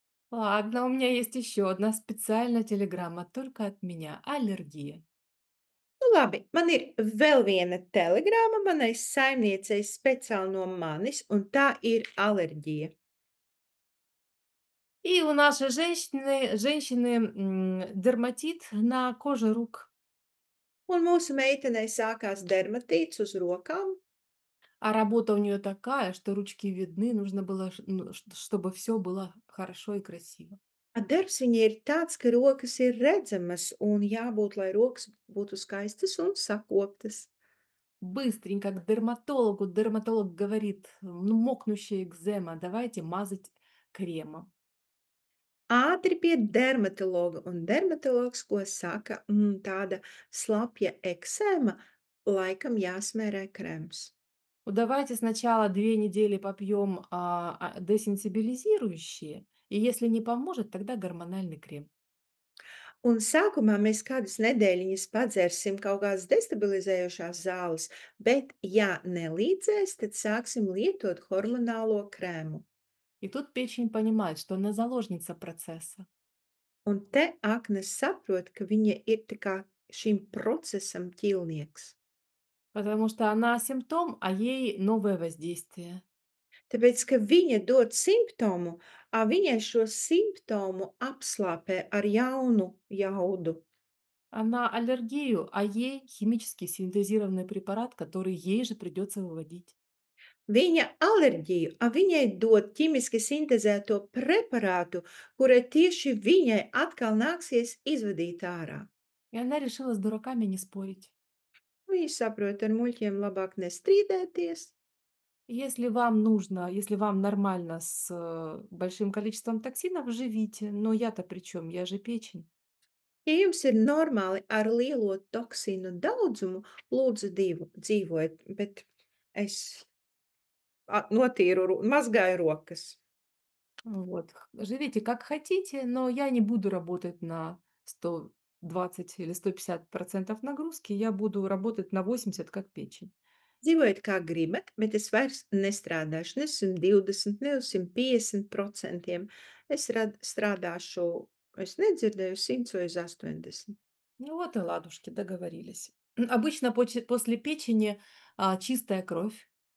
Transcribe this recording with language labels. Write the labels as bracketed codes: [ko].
[ru] Ладно, у меня есть еще одна специальная телеграмма, только от меня. Аллергия. [lv] Nu, labi, man ir vēl viena telegrāma manai saimniecei speciāli no manis, un tā ir alerģija. [ru] И у нашей женщины дерматит на коже рук. [lv] Un mūsu meitenei sākās dermatīts uz rokām, [ru] А работа у нее такая, что ручки видны, нужно было, ну, чтобы все было хорошо и красиво. [lv] darbs viņai ir tāds, ka rokas ir redzamas, un jābūt, lai rokas būtu skaistas un sakoptas. [ru] Быстренько к дерматологу. Дерматолог говорит, ну, мокнущая экзема, давайте мазать кремом. [lv] Ātri pie dermatologa, un dermatologs, ko saka, tāda slapja eksēma, laikam jāsmērē krems. [ru] Ну, давайте сначала 2 недели попьем десенсибилизирующие, и если не поможет, тогда гормональный крем. [lv] Un sākumā mēs kādas nedēļiņas padzersim kaut kādas destabilizējošās zāles, bet, ja nelīdzēs, tad sāksim lietot hormonālo krēmu. [ru] И тут печень понимает, что она заложница процесса, [lv] Un te Aknes saprot, ka viņa ir tā kā šim procesam ķīlnieks. [ru] потому что она симптом, а ей новое воздействие. [lv] Tāpēc, ka viņa dod simptomu, viņai šo simptomu apslāpē ar jaunu jaudu. [ru] Она аллергию, а ей химически синтезированный препарат, который ей же придется выводить. [lv] Viņa alerģiju, viņai dod ķimiski sintēzēto preparātu, kura tieši viņai atkal nāksies izvadīt ārā. [ru] И она решила с дураками не спорить. [lv] Viņa saprot, ar muļķiem labāk nestrīdēties. [ru] Если вам нужно, если вам нормально с большим количеством токсинов, живите. Но я-то при чем? Я же печень. [lv] Ja jums ir normāli ar lielo toksīnu daudzumu, lūdzu dzīvojiet, bet es notīru, mazgāju rokas. [ru] Вот. Живите как хотите, но я не буду работать на 120 или 150% нагрузки, я буду работать на 80 как печень. [lv] Dzīvojiet kā gribat, bet es vairs nestrādāšu ne 120, ne uz 150%. Strādāšu, es nedzirdēju, 100 vai uz 80. [ru] Ну вот и ладушки, договорились. Обычно после печени чистая кровь.